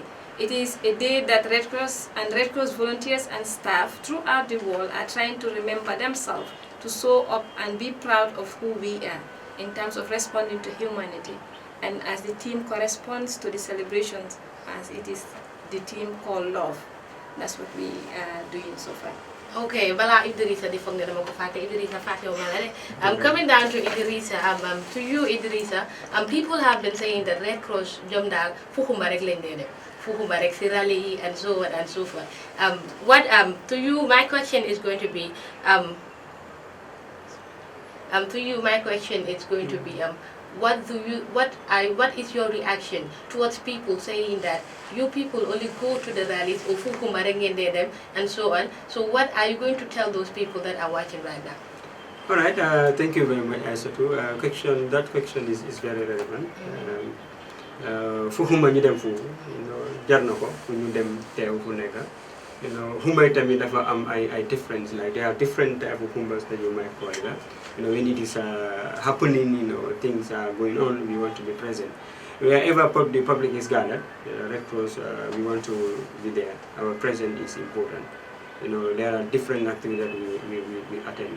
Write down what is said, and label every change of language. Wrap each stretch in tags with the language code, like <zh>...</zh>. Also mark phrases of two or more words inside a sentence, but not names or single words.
<en>It is a day that Red Cross and Red Cross volunteers and staff throughout the world are trying to remember themselves, to show up and be proud of who we are in terms of responding to humanity. And as the theme corresponds to the celebrations, as it is the theme called love. That's what we are doing so far.</en> <wo>Okay, bala Idrissa di foog ne dama ko fàtte Idrissa fàtte wu ma la de.</wo> <en>Coming down to Idrissa, to you Idrissa, people have been saying that Red Cross</en> <wo>jom daal fuxumba rek lañ dee def. Fuxumba rek si rally yi</wo> <en>and so on and so forth. What to you my question is going to be to you my question is going to be what is your reaction towards people saying that you people only go to the rallies or</en> <wo>fuxumba rek ngeen dee dem</wo> <en>and so on. So what are you going to tell those people that are watching right now? All right, thank you very much, Aissatou. That question is very relevant.</en> <wo>Fuxumba ñu dem foofu, jar na ko fu ñu dem teew fu nekk. Humba tamit dafa am ay</wo> <en>difference, like there are different type of humbas that you might call it. When it is happening, things are going on, we want to be present. Wherever the public is gathered, Red Cross, we want to be there. Our presence is important. There are different activities that we attend.</en>